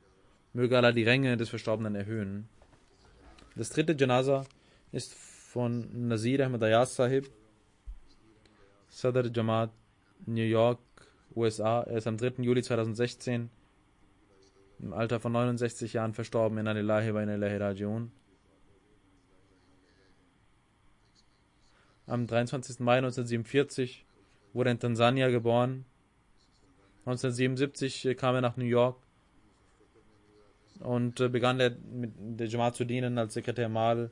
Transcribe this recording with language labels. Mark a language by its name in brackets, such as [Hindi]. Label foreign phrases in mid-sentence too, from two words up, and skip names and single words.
[German] Möge Allah die Ränge des Verstorbenen erhöhen. Das 3. Janaza ist von Nazir Ahmad Ayaz Sahib, Sadr Jamaat, New York, USA. Er ist am 3. Juli 2016 im Alter von 69 Jahren verstorben. [Arabic] إنا لله وإنا إليه راجعون. [German] Am 23. Mai 1947 wurde er in Tansania geboren. 1977 kam er nach New York und begann mit der Jamaat zu dienen als Sekretär Mal.